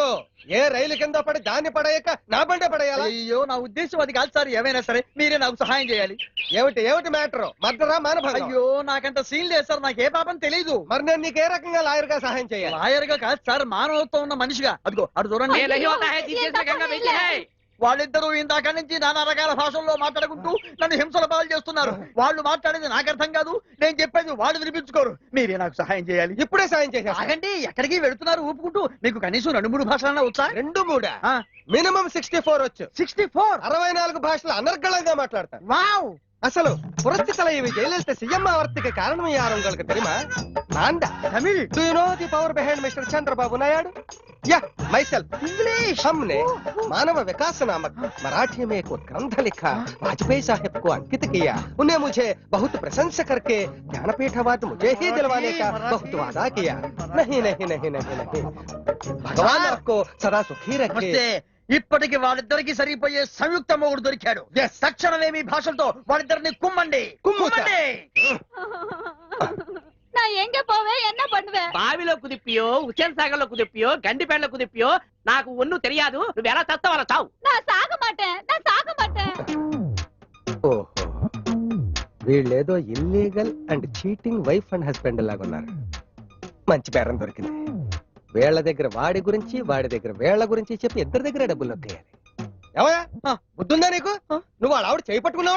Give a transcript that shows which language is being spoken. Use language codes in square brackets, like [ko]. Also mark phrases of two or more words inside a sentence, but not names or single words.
[te] ఏ రైలు కింద పడి దాన్ని పడేయక నా బండే పడేయాలి. అయ్యో, నా ఉద్దేశం అది కాదు సార్. ఏమైనా సరే మీరే నాకు సహాయం చేయాలి. ఏమిటి మ్యాటర్? మర్డరా మానభంగం? అయ్యో, నాకంత సీన్ లేదు సార్, నాకు ఏ పాపం తెలీదు. మరి నేను నీకు ఏ రకంగా లాయర్ గా సహాయం చేయాలి? లాయర్ గా కాదు సార్, మానవత్వం ఉన్న మనిషిగా. అదిగో అటు చూడండి. [hi] ये नहीं होता है, जिस में गंगा बहती है। [te] వాళ్ళిద్దరూ ఇందాక నుంచి నానా రకాల భాషల్లో మాట్లాడుకుంటూ నన్ను హింసల పాలు చేస్తున్నారు. వాళ్ళు మాట్లాడేది నాకు అర్థం కాదు, నేను చెప్పేది వాళ్ళు వినిపించుకోరు. మీరే నాకు సహాయం చేయాలి. ఇప్పుడే సాయం చేసా. ఆగండి, ఎక్కడికి వెళుతున్నారు ఊపుకుంటూ? మీకు కనీసం 2-3 భాషలన్నా వచ్చా? 2-3 మినిమం 64 వచ్చు. 64? 64 భాషలు అనర్గళంగా మాట్లాడతారు. వావ్, [ta] அசலு புரட்சி தலைவி ஜெயலலிதா சிஎம் ஆவறதுக்கு காரணம் யார் உங்களுக்கு தெரியுமா? நான் தான். தமிழ். [en] Do you know the power behind Mr. Chandrababu Naidu? Yeah, myself. English. [hi] हमने मानव विकास नामक मराठी में एक ग्रंथ लिखा, वाजपेयी साहब को अंकित किया। उन्हें मुझे बहुत प्रशंसा करके ज्ञानपीठ अवार्ड मुझे ही दिलवाने का बहुत वादा किया। नहीं नहीं नहीं नहीं नहीं, भगवान आपको सदा सुखी रखे। [te] ఇప్పటికి వాళ్ళిద్దరికి సరిపోయే సంయుక్త మొగుడు దొరికాడు. తక్షణమే మీ భాషలతో వాళ్ళిద్దరిని కుమ్మండి. కుమ్మండి. [ta] நான் எங்க போவேன், என்ன பண்ணுவேன்? [te] బావిలో కుదిప్పియో, ఉసేన్ సాగర్ లో కుదిప్పియో, గండిపేటలో కుదిప్పియో నాకు ఒన్ను తెలియదు. నువ్వు ఎలా చస్తావా చావు. [ta] நான் சாக மாட்டேன், நான் சாக மாட்டேன். [te] ఓహో, వీళ్ళేదో [en] illegal and cheating wife and husband [te] లాగా ఉన్నారు. మంచి పేరం దొరికింది. వీళ్ళ దగ్గర వాడి గురించి, వాడి దగ్గర వీళ్ళ గురించి చెప్పి ఇద్దరి దగ్గర డబ్బులు నొక్కేయాలి. ఏమయ్యా, బుద్ధుందా నీకు? నువ్వు వాళ్ళ ఆవిడ చేయి పట్టుకున్నావట?